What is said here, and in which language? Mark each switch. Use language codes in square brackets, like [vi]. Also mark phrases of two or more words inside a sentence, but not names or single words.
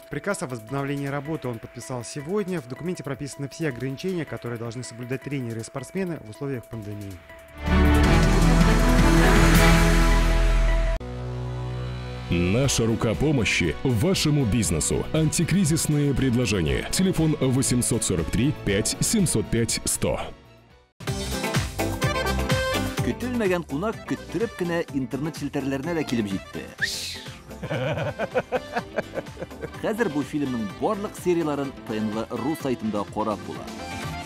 [ru] Приказ о возобновлении работы он подписал сегодня. В документе прописаны все ограничения, которые должны соблюдать тренеры и спортсмены в условиях пандемии. Наша рука помощи вашему бизнесу. Антикризисные предложения. Телефон 843 5 705 100. [tt] Көтелмәгән кунак көттүреп кенә интернет челтәрләренә дә килеп җитте. Хәзер бу фильмның барлык серияларын ТНВ.ру сайтында карап була.